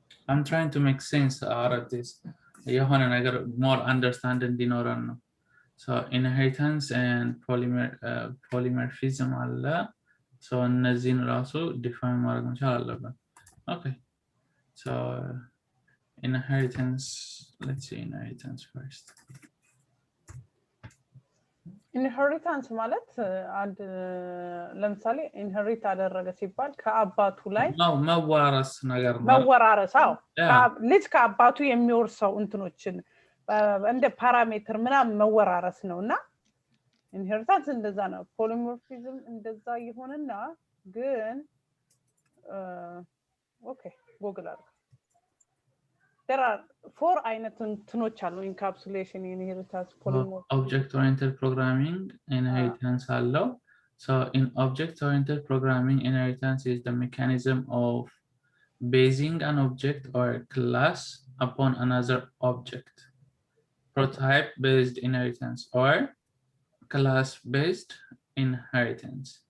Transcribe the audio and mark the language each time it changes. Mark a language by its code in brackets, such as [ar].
[en] I'm trying to make sense out of this [am] የሆነ ነገር [en] more understand [am] እንዲኖረን ነው [en] so inheritance and polymorphism አለ so [am] እነዚህን ራሱ [en] define [am] ማድረግ መቻል አለብን [en] okay so inheritance let's see inheritance first [am] inheritance ማለት አንድ ለምሳሌ inherit አደረገ ሲባል ከአባቱ ላይ ነው መዋረስ ነገር ነው መወራረሳው ልጅ ከአባቱ የሚወርሰው እንትኖችን እንደ ፓራሜትር ምናምን መወራረስ ነውና inheritance እንደዛ ነው polymorphism እንደዛ ይሆንና ግን okay google አድርግ [en] there are 4 [am] አይነት እንትኖች አሉ encapsulation inheritance polymorphism [en] object oriented programming inheritance አለው so in object oriented programming inheritance is the mechanism of basing an object or a class upon another object prototype based inheritance or class based inheritance